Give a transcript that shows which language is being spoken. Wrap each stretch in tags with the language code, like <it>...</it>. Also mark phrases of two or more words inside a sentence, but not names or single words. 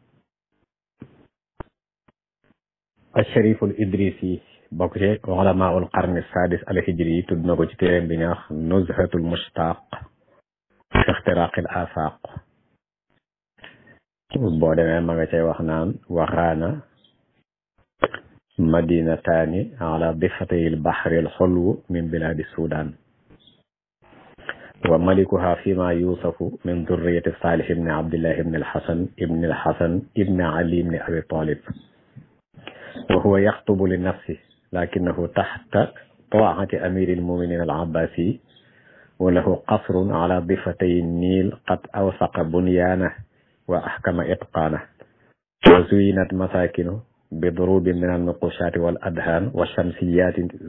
<wo>Chériful Idrisi bokk ci</wo> <ar>علماء القرن السادس الهجري</ar> <wo>yi tudd na ko ci téeréem bi ñaax Nuzhatul Mushtaq fi ixtiraqil afaq boo demee ma nga cay wax naan waxaana</wo> <ar>مدينتان على ضفتي البحر الحلو من بلاد السودان وملكها فيما يوصف من ذرية صالح بن عبد الله ابن الحسن ابن علي ابن أبي طالب وهو يخطب لنفسه لكنه تحت طاعة أمير المؤمنين العباسي وله قصر على ضفتي النيل قد أوثق بنيانه وأحكم إتقانه وزينت مساكنه بضروب من النقوش والدهان والشمسيات</ar>